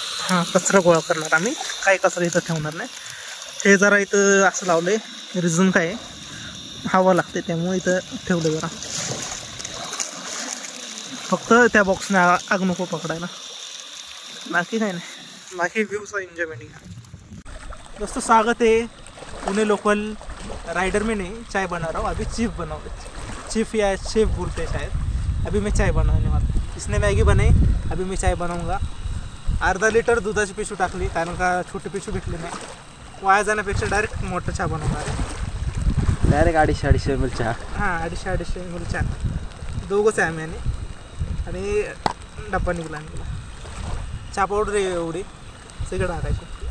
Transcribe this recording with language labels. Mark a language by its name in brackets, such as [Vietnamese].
[Marathi] हां कचरा गोळा करणार आम्ही, काही कचरा इथं ठेवणार नाही. हे जरा इथं असं लावलंय, रिझन काय आहे, हवा लागते त्यामुळे इथं ठेवलं जरा, फक्त त्या बॉक्सने आग नको पकडायला, बाकी काही नाही. बाकी व्ह्यूचा एन्जॉयमेंट घ्या. [Hindi] दोस्तों स्वागत है पुणे लोकल राइडर में. नहीं चाय बना रहा हूँ अभी, चीफ बनाओ, चीफ या शेफ बोलते हैं शायद. अभी मैं चाय बनाने वाला, इसने मैगी बनाई, अभी मैं चाय बनाऊंगा. [Marathi] अर्धा लिटर दुधाची पिशवी टाकली, कारण का छोटी पिशवी भेटली नाही, वाया जाण्यापेक्षा डायरेक्ट मोठं चहा बनवणार आहे. डायरेक्ट 250 ml चहा. हां 250 ml चहा, दोघंच आहे आम्ही. आणि डब्बा निघाला, चहा पावडर एवढी सगळं टाकायची.